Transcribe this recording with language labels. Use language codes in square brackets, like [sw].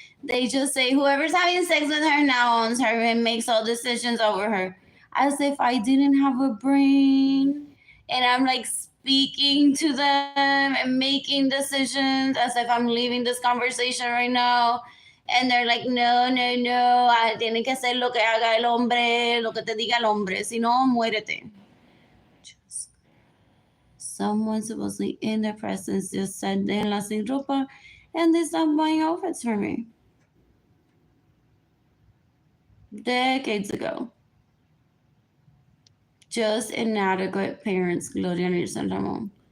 [en] They just say whoever's having sex with her now owns her and makes all decisions over her, as if I didn't have a brain, and I'm like speaking to them and making decisions as if I'm leaving this conversation right now. And they're like, [es] no, no, no, tiene que hacer lo que haga el hombre, lo que te diga el hombre, si no, muérete. [en] Someone supposedly in their presence just said, [es] "Denla sin ropa," [en] and they stopped buying outfits for me. Decades ago. Just inadequate parents, Gloria Nielsen Ramon.